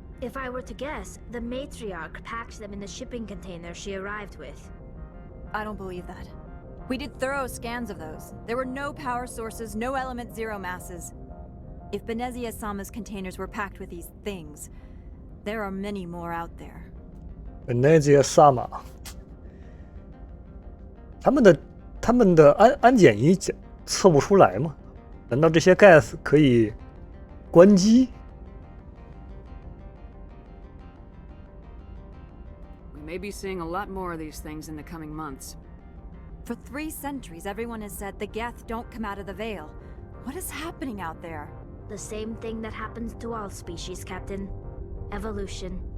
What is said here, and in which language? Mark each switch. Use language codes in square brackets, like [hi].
[en] If I were to guess, the matriarch packed them in the shipping container she arrived with. I don't believe that. We did thorough scans of those. There were no power sources, no element zero masses. If Benezia-sama's containers were packed with these things, there are many more out there. [zh] Benezia-sama 他们的安检仪测不出来吗？难道这些 Geth 可以关机？ [en] We may be seeing a lot more of these things in the coming months. For 3 centuries, everyone has said the Geth don't come out of the Veil. What is happening out there? The same thing that happens to all species, Captain. Evolution.